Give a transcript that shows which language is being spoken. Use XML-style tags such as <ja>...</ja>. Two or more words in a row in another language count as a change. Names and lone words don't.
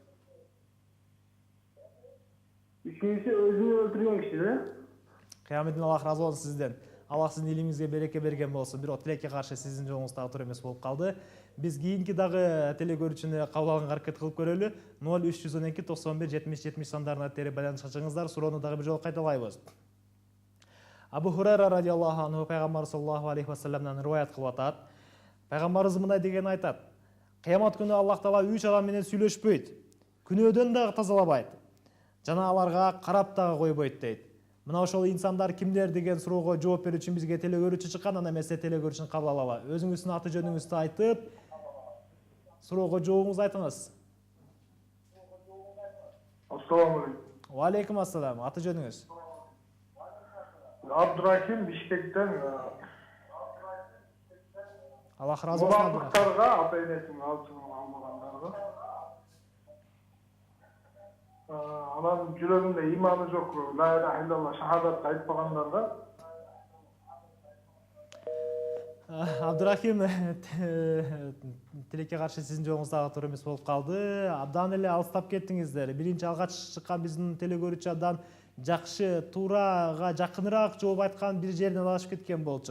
<ky>Үчүнчүсү өзүн өлтүргөн киши да. Кыяметтин, Аллах разы болсун сизден. Аллах сиздин илимиңизге береке берген болсун. Бирок тилекке каршы сиздин жолуңуз дагы туура эмес болуп калды. Биз кийинки дагы телекөрүүчүнү кабыл алганга аракет кылып көрөлү. 0312 91 70 70 сандарына терип байланышка чыгыңыздар. Суроону дагы бир жолу кайталайбыз. Абу Хурайра</ky> <ar>رضي الله عنه</ar> <ky>пайгамбар</ky> <ar>صلى الله عليه وسلم</ar> <ky>риваят кылып атат. Пайгамбарыбыз мындай деген айтат: Кыямат күнү Аллах Таала 3 адам менен сүйлөшпөйт, күнөөдөн дагы тазалабайт, жана аларга карап дагы койбойт дейт. Мына ошол инсандар кимдер деген суроого жооп берүү үчүн бизге телекөрүүчү чыккан, анда эмесе телекөрүүчүнү кабыл алалы. Өзүңүздүн аты жөнүңүздү айтып, суроого жообуңузду айтыңыз.</ky> <ar>السلام عليكم. وعليكم السلام.</ar> <ky>Аты жөнүңүз? Абдурахим Бишкектен. Аллах разы болсун. Мунафыктарга, ата-энесин алчыгын алмагандарга. Анан жүрөгүндө иманы жок,</ky> <ar>لا إله إلا الله</ar> <ky>шахадат айтпагандарга. Абдурахим, тилекке каршы сиздин жолуңуз дагы туура эмес болуп калды. Абдан эле алыстап кеттиңиздер. Биринчи алгач чыккан биздин телекөрүүчү абдан жакшы, туурага жакыныраак жооп айткан бир жеринен адашып кеткен болчу.</ky>